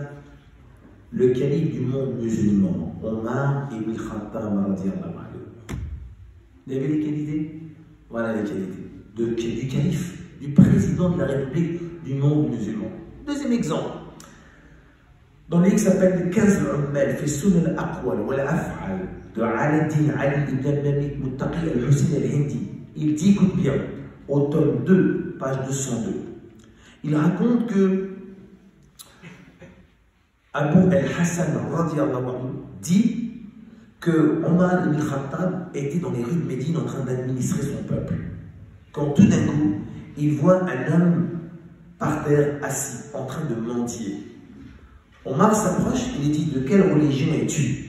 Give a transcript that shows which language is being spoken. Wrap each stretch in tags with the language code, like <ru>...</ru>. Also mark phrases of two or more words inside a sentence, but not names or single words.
<fr>Le calife du monde musulman, Omar ibn Khattab</fr> <ar>رضي الله عنه.</ar> <fr>Vous avez les qualités? Voilà les qualités. Du calife, du président de la République du monde musulman. Deuxième exemple. Dans le livre qui s'appelle 15 Ummal, fait Sunan al-Aqwal wa al-Af'al de Aladdin Ali ibn al-Mamik Muttaqi al-Hussein al-Hindi. Il dit, écoute bien, au tome 2, page 202, il raconte que Abu al-Hassan</fr> <ar>رضي الله عنه</ar> <fr>dit que Omar ibn Khattab était dans les rues de Médine en train d'administrer son peuple. Quand tout d'un coup, il voit un homme par terre assis, en train de mendier. Omar s'approche, il dit, de quelle religion es-tu?</fr>